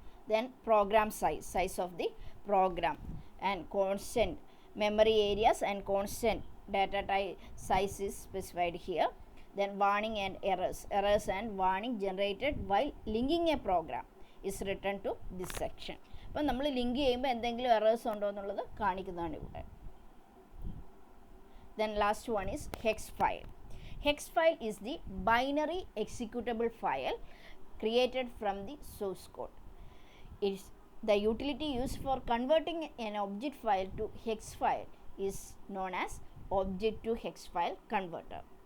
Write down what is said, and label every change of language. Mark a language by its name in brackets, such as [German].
[English] Then program size of the program and constant memory areas and constant data type size is specified here. Then warning and errors and warning generated while linking a program is written to this section. [Malayalam] അപ്പോൾ നമ്മൾ link ചെയ്യുമ്പോൾ എന്തെങ്കിലും errors ഉണ്ടോ എന്നുള്ളത് കാണിക്കുന്നതാണ് ഇവിടെ. [English] Then last one is hex file. Hex file is the binary executable file created from the source code. It's the utility used for converting an object file to hex file is known as object to hex file converter.